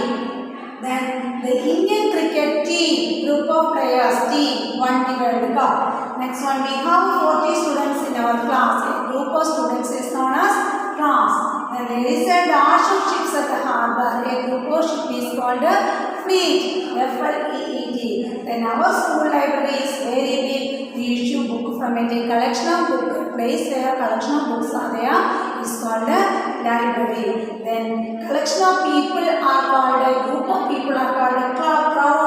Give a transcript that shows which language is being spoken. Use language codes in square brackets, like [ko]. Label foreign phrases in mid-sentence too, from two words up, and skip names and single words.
[en] Then the Indian cricket team, group of players, team, won the World Cup. Next one, we have 40 students in our class. A group of students is known as class. Then there is a dash of ships at the harbor. A group of ships is called a fleet. F-L-E-E-T. Then our school library is very big. We issue book from it. A collection of books place where collection of books are there is called a library. Then collection of people are called, a group of people are called a crowd.